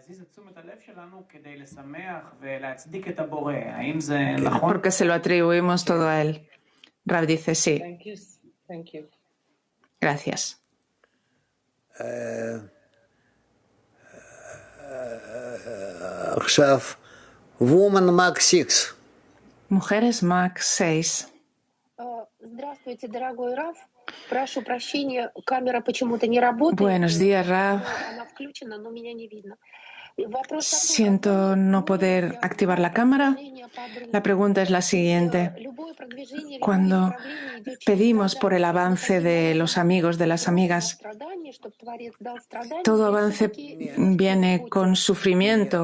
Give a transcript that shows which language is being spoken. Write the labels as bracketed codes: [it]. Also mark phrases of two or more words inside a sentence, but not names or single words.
[es] Porque se lo atribuimos todo a Él. Rab dice sí. Gracias. Mujeres MAC 6. [ru] Здравствуйте, дорогой Раф. Прошу прощения, камера почему-то не работает. [es] Buenos días, Rab. [ru] Она включена, но меня не видно. [es] Siento no poder activar la cámara. La pregunta es la siguiente. Cuando pedimos por el avance de los amigos, de las amigas, todo avance viene con sufrimiento.